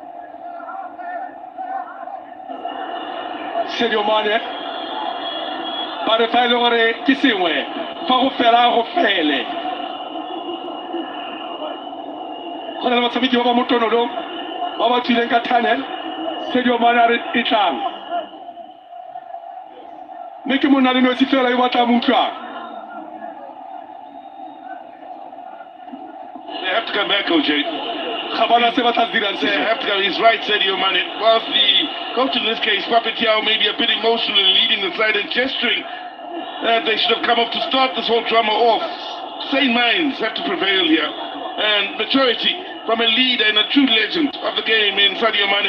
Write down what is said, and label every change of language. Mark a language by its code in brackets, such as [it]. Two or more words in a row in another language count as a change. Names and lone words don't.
[tn] Sadio Mane ba re fa e le gore ke sengwe fa go fela go fele go na le batshameki ba ba mo tonolong ba ba tswileng ka tunnel Sadio Mane a re e tlang mme ke monna le nosi fela yo batla mo utlwang. [en] They have to come back, OJ. [tn] Ga bona se ba tla dirang se. [en] They have to go. He's right, Sadio Mane. Whilst the coach in this case, Papetiao, may be a bit emotional in leading the side and gesturing that they should have come up to start this whole drama off. Sane minds have to prevail here. And maturity from a leader and a true legend of the game in Sadio Mane.